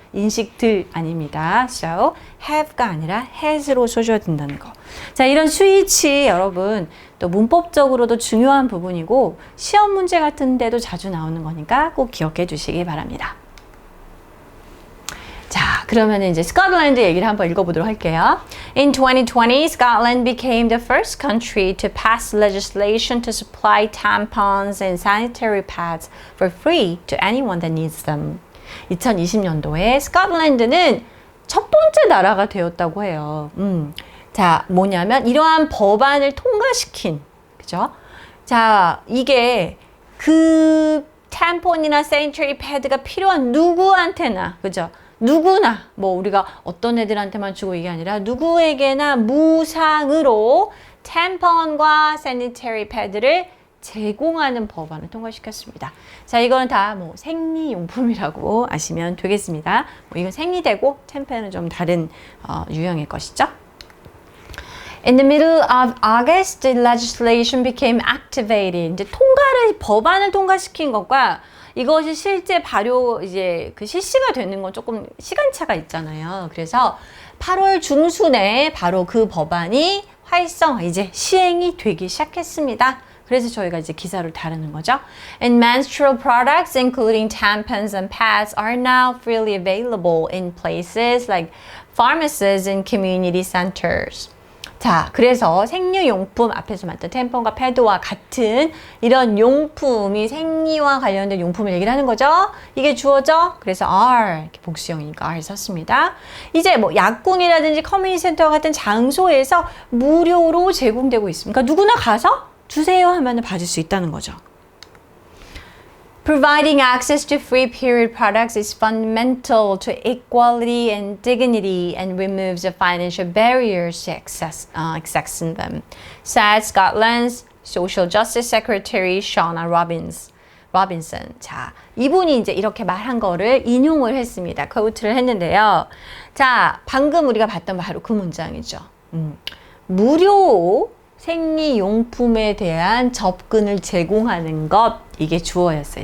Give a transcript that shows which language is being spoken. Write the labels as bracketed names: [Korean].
[Korean] 인식들 아닙니다. So, have가 아니라 has로 써줘야 된다는 거. 자, 이런 수일치 여러분 또 문법적으로도 중요한 부분이고 시험 문제 같은 데도 자주 나오는 거니까 꼭 기억해 주시기 바랍니다. 자, 그러면 이제 스코틀랜드 얘기를 한번 읽어보도록 할게요. [English] In 2020, Scotland became the first country to pass legislation to supply tampons and sanitary pads for free to anyone that needs them. [Korean] 2020년도에 스코틀랜드는 첫 번째 나라가 되었다고 해요. 자, 뭐냐면 이러한 법안을 통과시킨, 그죠? 자, 이게 그 템폰이나 세니터리 패드가 필요한 누구한테나, 그죠? 누구나 뭐 우리가 어떤 애들한테만 주고 이게 아니라 누구에게나 무상으로 템pon과 sanitary pad를 제공하는 법안을 통과시켰습니다. 자, 이거는 다 뭐 생리용품이라고 아시면 되겠습니다. 뭐 이건 생리대고 템펜은 좀 다른 유형의 것이죠. [English] In the middle of August, the legislation became activated. [Korean] 이제 법안을 통과시킨 것과 이것이 실제 발효 이제 그 실시가 되는 건 조금 시간차가 있잖아요. 그래서 8월 중순에 바로 그 법안이 이제 시행이 되기 시작했습니다. 그래서 저희가 이제 기사를 다루는 거죠. [English] And menstrual products, including tampons and pads, are now freely available in places like pharmacies and community centers. [Korean] 자, 그래서 생리용품 앞에서 말했던 템폰과 패드와 같은 이런 용품이 생리와 관련된 용품을 얘기를 하는 거죠. 이게 주어져. 그래서 are 이렇게 복수형이니까 are 썼습니다. 이제 뭐 약국이라든지 커뮤니티 센터 같은 장소에서 무료로 제공되고 있습니다. 그러니까 누구나 가서 주세요 하면 받을 수 있다는 거죠. [English] Providing access to free period products is fundamental to equality and dignity and removes the financial barriers to accessing them, said Scotland's Social Justice Secretary Shauna Robinson. [Korean] 자, 이분이 이제 이렇게 말한 거를 인용을 했습니다. 코트를 했는데요. 자, 방금 우리가 봤던 바로 그 문장이죠. 무료 생리용품에 대한 접근을 제공하는 것, 이게 주어였어요.